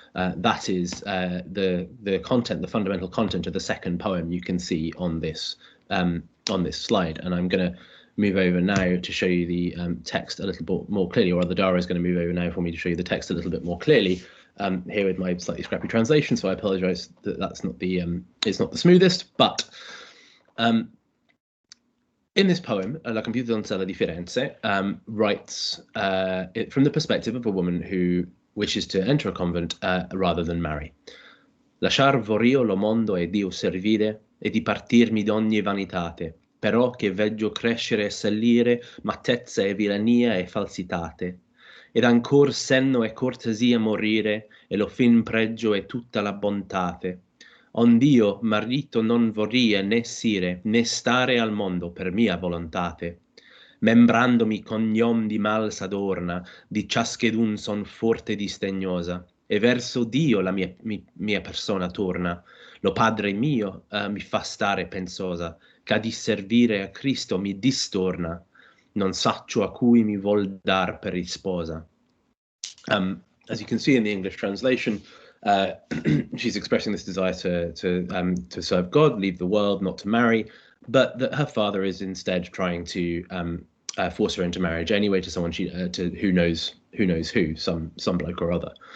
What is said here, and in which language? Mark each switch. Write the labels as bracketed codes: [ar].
[en] That is the content, the fundamental content of the second poem you can see on this slide, and I'm going to move over now to show you the text a little bit more clearly, or rather Daragh is going to move over now for me to show you the text a little bit more clearly, here with my slightly scrappy translation, so I apologize that that's not the it's not the smoothest, but in this poem, La Computer Donzella di Firenze writes it from the perspective of a woman who wishes to enter a convent rather than marry. [it] Lasciar vorr'io lo mondo e Dio servire e di partirmi d'ogni vanitate, però che veggio crescere e salire mattezza e vilania e falsitate, ed ancor senno e cortesia morire, e lo fin pregio e tutta la bontate. Ond'io marito non vorria né sire, né stare al mondo per mia volontate. Membrandomi cognom di mal s'adorna, di ciaschedun son forte disdegnosa, e verso Dio la mia persona torna. Lo Padre mio mi fa stare pensosa, che di servire a Cristo mi distorna, non saccio a cui mi vol dar per risposa. [en] As you can see in the English translation, she's expressing this desire to serve God, leave the world, not to marry, but that her father is instead trying to force her into marriage anyway to someone to who knows who, some bloke or other.